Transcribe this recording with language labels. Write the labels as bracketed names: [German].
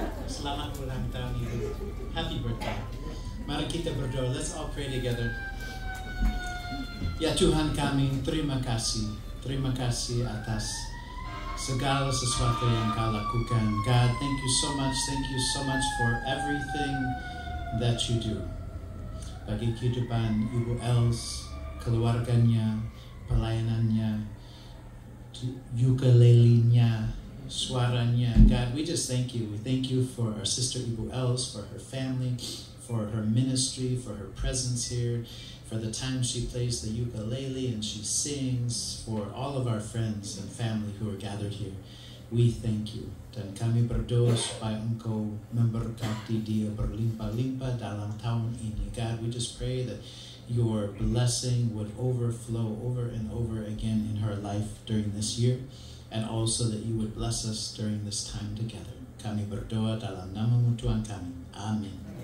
[Indonesian] Selamat ulang tahun Ibu. [English] Happy birthday. [Indonesian] Mari kita berdoa. [English] Let's all pray together. [Indonesian] Ya Tuhan kami, terima kasih. Terima kasih atas segala sesuatu yang Kau lakukan. [English] God, thank you so much for everything that you do. [Indonesian] Bagi kehidupan Ibu Els, keluarganya, pelayanannya, ukulele-nya, suaranya. [English] God, we just thank you. We thank you for our sister Ibu Els, for her family, for her ministry, for her presence here, for the time she plays the ukulele and she sings, for all of our friends and family who are gathered here. We thank you. [Indonesian] Dan kami berdoa supaya Engkau memberkati dia berlimpah-limpah dalam tahun ini. [English] God, we just pray that your blessing would overflow over and over again in her life during this year, and also that you would bless us during this time together. [Indonesian] Kami berdoa dalam nama-Mu Tuhan kami. Amin.